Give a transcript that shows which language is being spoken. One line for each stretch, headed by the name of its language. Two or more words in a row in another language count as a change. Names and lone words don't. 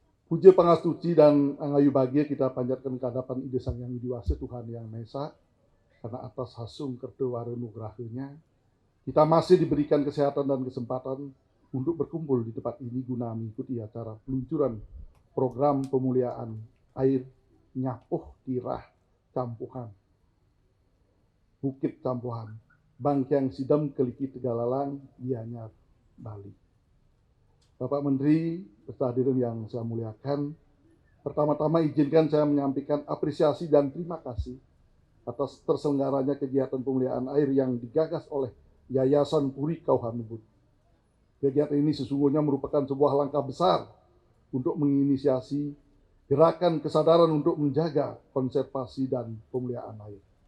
Indonesian: Puja pangastuci dan angayu bahagia kita panjatkan ke hadapan Ide Sang Yang Widiwasa Tuhan Yang Maha Esa, karena atas
Balinese: hasung kertewara nugrahinya
Indonesian: kita masih diberikan kesehatan dan kesempatan untuk berkumpul di tempat ini guna mengikuti acara peluncuran program pemuliaan air Nyapuh Tirah Campuhan Bukit Campuhan Bangkyang Sidam Keliki Tegalalang Gianyar Bali. Bapak Menteri beserta hadirin yang saya muliakan, pertama-tama izinkan saya menyampaikan apresiasi dan terima kasih atas terselenggaranya kegiatan pemuliaan air yang digagas oleh Yayasan Puri Kauhanubud. Kegiatan ini sesungguhnya merupakan sebuah langkah besar untuk menginisiasi gerakan kesadaran untuk menjaga konservasi dan pemuliaan air.